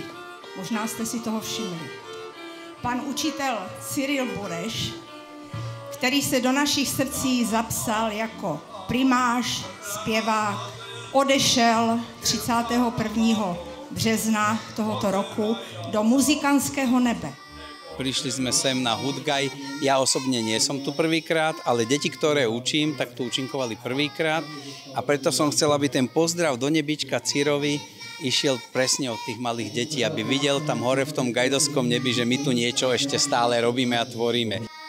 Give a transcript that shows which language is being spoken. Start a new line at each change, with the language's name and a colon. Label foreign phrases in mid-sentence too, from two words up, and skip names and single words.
Czech: Možná jste si toho všimli. Pan učitel Cyril Bureš, který se do našich srdcí zapsal jako primář, zpěvák, odešel 31. března tohoto roku do muzikantského nebe.
Slovak: Prišli sme sem na Hudgaj. Ja osobne nie som tu prvýkrát, ale deti, ktoré učím, tak tu účinkovali prvýkrát. A preto som chcel, aby ten pozdrav do nebička Cyrovi išiel presne od tých malých detí, aby videl tam hore v tom gajdovskom nebi, že my tu niečo ešte stále robíme a tvoríme.